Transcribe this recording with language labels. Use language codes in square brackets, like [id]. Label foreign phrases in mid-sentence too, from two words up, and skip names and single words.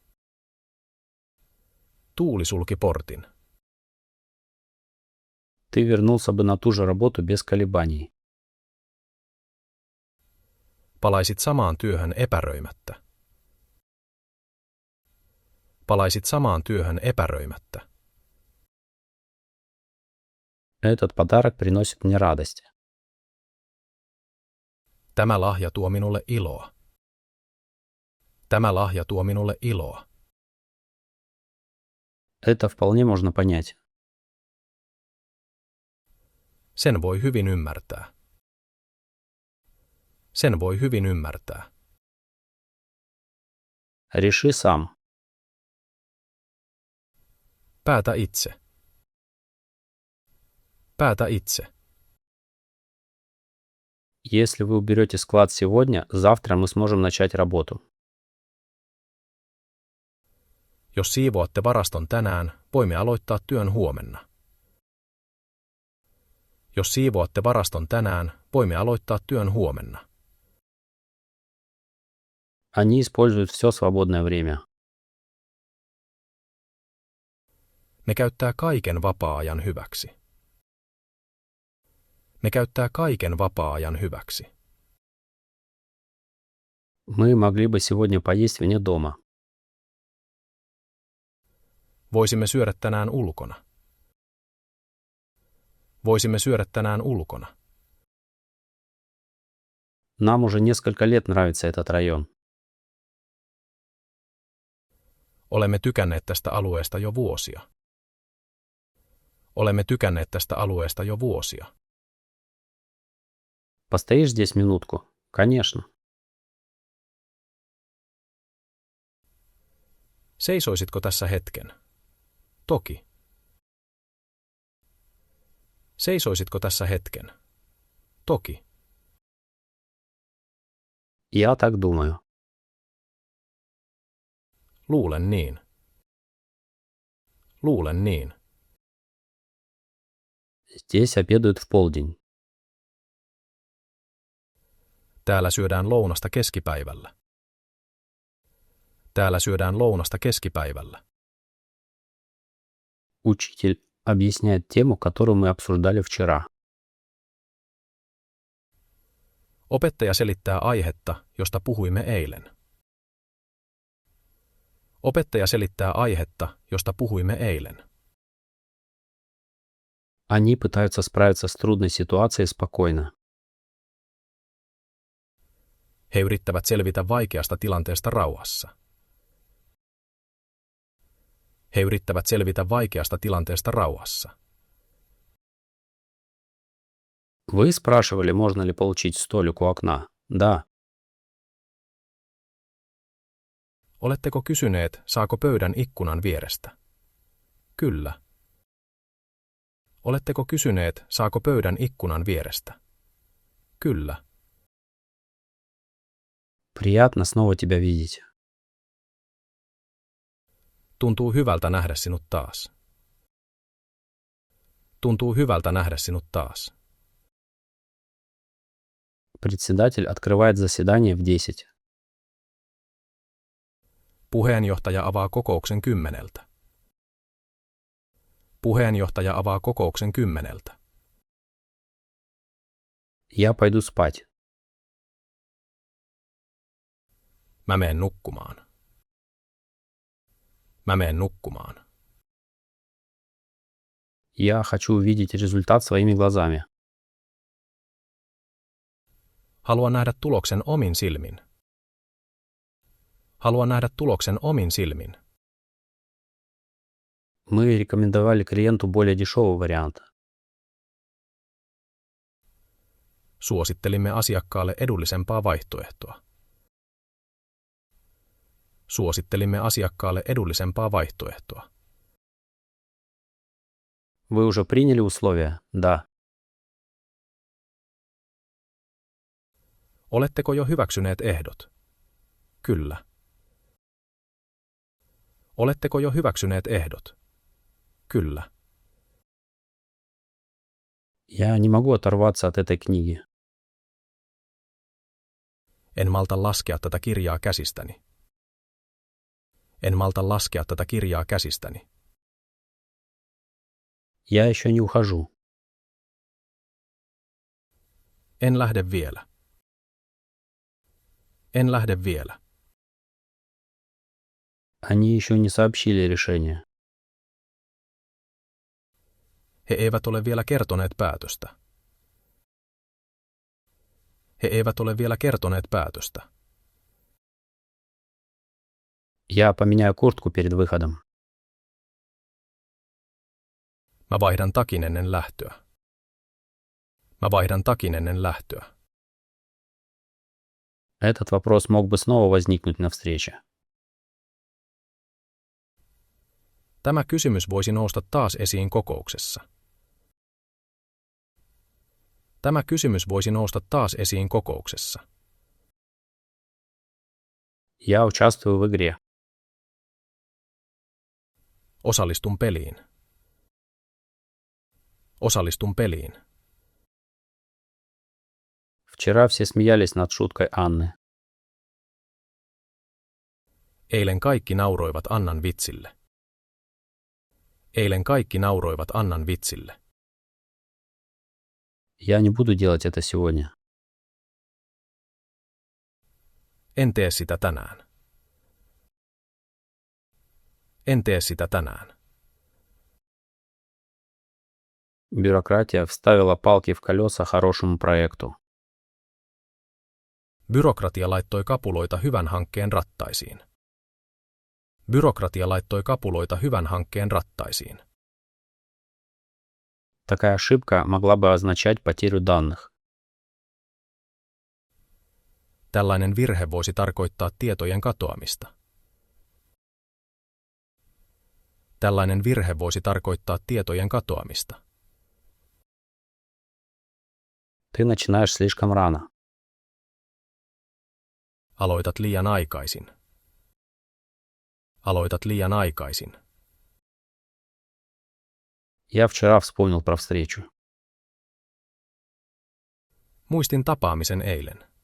[fi] Tuuli sulki portin. [ru] Ты вернулся бы на ту же работу без колебаний. [fi] Palaisit samaan työhön epäröimättä. Palaisit samaan työhön epäröimättä. [ru] Этот подарок приносит мне радость. [fi] Tämä lahja tuo minulle iloa. Tämä lahja tuo minulle iloa. [ru] Это вполне можно понять. [fi] Sen voi hyvin ymmärtää. Sen voi hyvin ymmärtää. [ru] Реши сам. [fi] Päätä itse. Päätä itse. [ru] Если вы уберете склад сегодня, завтра мы сможем начать работу. [fi] Jos siivoatte varaston tänään, voimme aloittaa työn huomenna. Jos siivoatte varaston tänään, voimme aloittaa työn huomenna. [ru] Они используют все свободное время. [fi] Ne käyttää kaiken vapaa-ajan hyväksi. Ne käyttää kaiken vapaa-ajan hyväksi. [ru] Мы могли бы сегодня поесть вне дома. [fi] Voisimme syödä tänään ulkona. Voisimme syödä tänään ulkona. [ru] Нам уже несколько лет нравится этот район. [fi] Olemme tykänneet tästä alueesta jo vuosia. Olemme tykänneet tästä alueesta jo vuosia. [ru] Постоишь здесь минутку? Конечно. [fi] Seisoisitko tässä hetken? Toki. Seisoisitko tässä hetken? Toki. [ru] Я так думаю. [fi] Luulen niin. Luulen niin. [ru] Здесь обедают в полдень. [fi] Täällä syödään lounasta keskipäivällä. Täällä syödään lounasta keskipäivällä. [ru] Учитель объясняет тему, которую мы обсуждали вчера. [fi] Opettaja selittää aihetta, josta puhuimme eilen. Opettaja selittää aihetta, josta puhuimme eilen. [ru] Они пытаются справиться с трудной ситуацией спокойно. [fi] He yrittävät selvitä vaikeasta tilanteesta rauhassa. He yrittävät selvitä vaikeasta tilanteesta rauhassa. [ru] Вы спрашивали, можно ли получить столик у окна? Да. [fi] Oletteko kysyneet, saako pöydän ikkunan vierestä? Kyllä. Oletteko kysyneet, saako pöydän ikkunan vierestä? Kyllä. [ru] Приятно снова тебя видеть. [fi] Tuntuu hyvältä nähdä sinut taas. Tuntuu hyvältä nähdä sinut taas. [ru] Председатель открывает заседание в 10. [fi] Puheenjohtaja avaa kokouksen 10. Puheenjohtaja avaa kokouksen 10. [ru] Я пойду спать. [fi] Mä meen nukkumaan. Mä meen nukkumaan. [ru] Я хочу увидеть результат своими глазами. [fi] Haluan nähdä tuloksen omin silmin. Haluan nähdä tuloksen omin silmin. [ru] Мы рекомендовали клиенту более дешевый вариант. [fi] Suosittelimme asiakkaalle edullisempaa vaihtoehtoa. Suosittelimme asiakkaalle edullisempaa vaihtoehtoa. [ru] Вы уже приняли условия? Да. [fi] Oletteko jo hyväksyneet ehdot? Kyllä. Oletteko jo hyväksyneet ehdot? Kyllä. [ru] Я не могу оторваться от этой книги. [fi] En malta laskea tätä kirjaa käsistäni. En malta laskea tätä kirjaa käsistäni. [ru] Я еще не ухожу. [fi] En lähde vielä. En lähde vielä. [ru] Они еще не сообщили решение. [fi] He eivät ole vielä kertoneet päätöstä. He eivät ole vielä kertoneet päätöstä. [ru] Я поменяю куртку перед выходом. [fi] Mä vaihdan takin ennen lähtöä. Mä vaihdan takin ennen lähtöä. [ru] Этот вопрос мог бы снова возникнуть на встрече. [fi] Tämä kysymys voisi nousta taas esiin kokouksessa. Tämä kysymys voisi nousta taas esiin kokouksessa. [ru] Я участвую в игре. [fi] Osallistun peliin. Osallistun peliin. [ru] Вчера все смеялись над шуткой Анны. [fi] Eilen kaikki nauroivat Annan vitsille. Eilen kaikki nauroivat Annan vitsille. [ru] Я не буду делать это сегодня. [fi] En tee sitä tänään. En tee sitä tänään. [ru] Бюрократия вставила палки в колеса хорошему проекту. [fi] Byrokratia laittoi kapuloita hyvän hankkeen rattaisiin. Byrokratia laittoi kapuloita hyvän hankkeen rattaisiin. [ru] Такая ошибка могла бы означать потерю данных. [fi] Tällainen virhe voisi tarkoittaa tietojen katoamista. Tällainen virhe voisi tarkoittaa tietojen katoamista. [ru] Ты начинаешь слишком рано. [fi] Aloitat liian aikaisin. Aloitat liian aikaisin. [ru] Я вчера вспомнил про встречу. [fi] Muistin tapaamisen eilen.